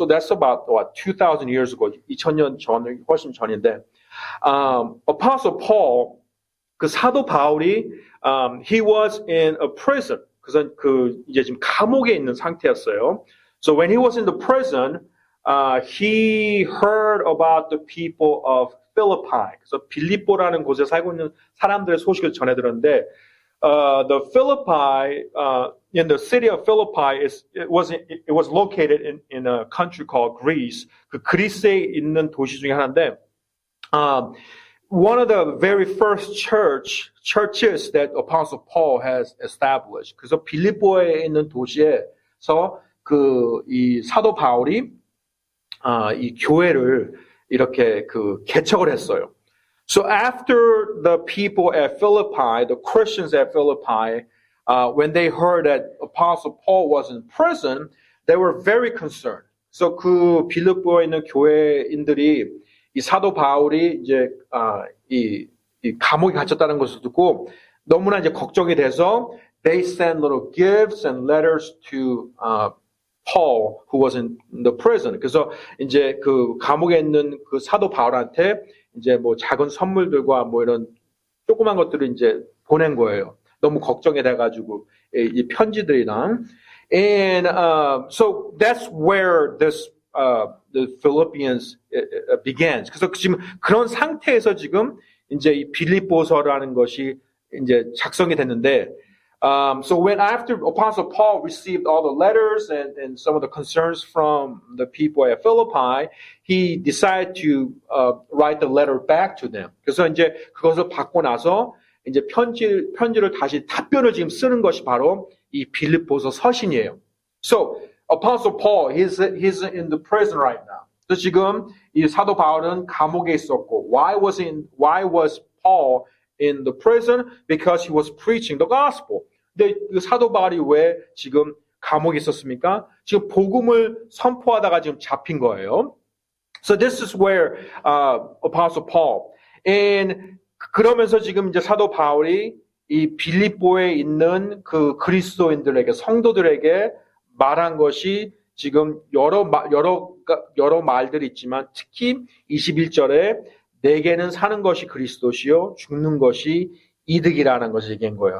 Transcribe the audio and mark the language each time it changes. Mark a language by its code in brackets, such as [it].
[en] So that's about 2,000 years ago. [ko] 2000년 전, 훨씬 전인데, [en] Apostle Paul, [ko] 그 사도 바울이, [en] he was in a prison. [ko] 그래서 이제 지금 감옥에 있는 상태였어요. [en] So when he was in the prison, he heard about the people of Philippi. [ko] 그래서 빌립보라는 곳에 살고 있는 사람들의 소식을 전해 들었는데, [en] the Philippi, in the city of Philippi, it was located in a country called Greece. [ko] 그 그리스에 있는 도시 중에 하나인데, [en] one of the very first churches that Apostle Paul has established. [ko] 그래서 빌립보에 있는 도시에서 이 사도 바울이 이 교회를 이렇게 개척을 했어요. [en] So after the people at Philippi, the Christians at Philippi, when they heard that Apostle Paul was in prison, they were very concerned. [ko] So 그 빌립보에 있는 교회인들이 이 사도 바울이 이제 이 감옥에 갇혔다는 것을 듣고 너무나 이제 걱정이 돼서 [en] they sent little gifts and letters to Paul, who was in the prison. [ko] 그래서 이제 그 감옥에 있는 그 사도 바울한테 이제 뭐 작은 선물들과 뭐 이런 조그만 것들을 이제 보낸 거예요. 너무 걱정이 돼가지고 이 편지들이랑. [en] And so that's where this the Philippians begins. [ko] 그래서 지금 그런 상태에서 지금 이제 이 빌립보서라는 것이 이제 작성이 됐는데. [en] So when after Apostle Paul received all the letters and some of the concerns from the people at Philippi, he decided to write the letter back to them. [ko] 그래서 이제 그것을 받고 나서 이제 편지를 다시 답변을 지금 쓰는 것이 바로 이 빌립보서 서신이에요. [en] So Apostle Paul, he's in the prison right now. [ko] 그래서 지금 이 사도 바울은 감옥에 있었고, [en] why was Paul in the prison? Because he was preaching the gospel. [ko] 근데 그 사도 바울이 왜 지금 감옥에 있었습니까? 지금 복음을 선포하다가 지금 잡힌 거예요. [en] So this is where Apostle Paul. [ko] And 그러면서 지금 이제 사도 바울이 이 빌립보에 있는 그 그리스도인들에게, 성도들에게 말한 것이 지금 여러 말들이 있지만 특히 21절에 내게는 사는 것이 그리스도시요 죽는 것이 이득이라는 것을 얘기한 거예요.